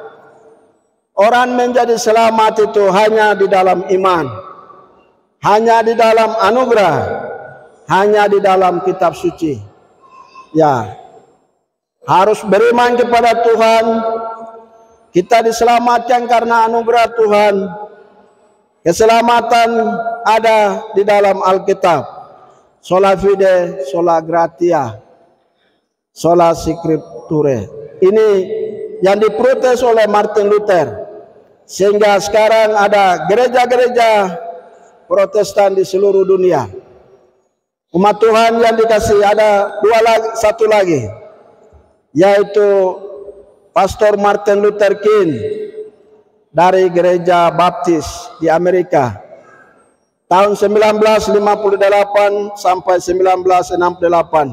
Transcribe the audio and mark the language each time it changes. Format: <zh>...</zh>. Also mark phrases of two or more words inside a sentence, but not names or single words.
<id>Orang menjadi selamat itu hanya di dalam iman, hanya di dalam anugerah, hanya di dalam kitab suci. Ya, harus beriman kepada Tuhan. Kita diselamatkan karena anugerah Tuhan. Keselamatan ada di dalam Alkitab.</id> <la>Sola fide, sola gratia, sola scripture.</la> <id>Ini yang diprotes oleh Martin Luther, sehingga sekarang ada gereja-gereja Protestan di seluruh dunia. Umat Tuhan yang dikasihi, ada satu lagi, yaitu Pastor Martin Luther King dari Gereja Baptis di Amerika tahun 1958 sampai 1968.</id>